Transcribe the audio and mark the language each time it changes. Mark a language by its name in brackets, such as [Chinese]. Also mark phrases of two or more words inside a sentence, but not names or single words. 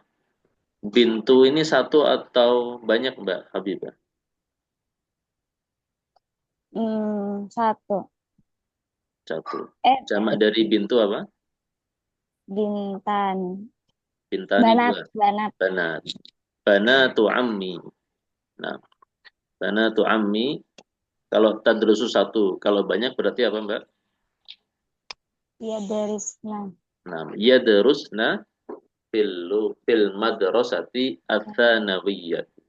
[Indonesian] Bintu ini satu atau banyak Mbak Habibah? Satu. Satu. Jamak dari bintu apa? [Arabic] Bintan. Bintani Banat. [Indonesian] dua. [Arabic] بنات. بنات عمي. [Indonesian] Nah, [Arabic] بنات عمي [Indonesian] kalau tadrusu satu, kalau banyak berarti apa Mbak? [Arabic] يدرسن. Nah, يدرسن في المدرسة الثانوية.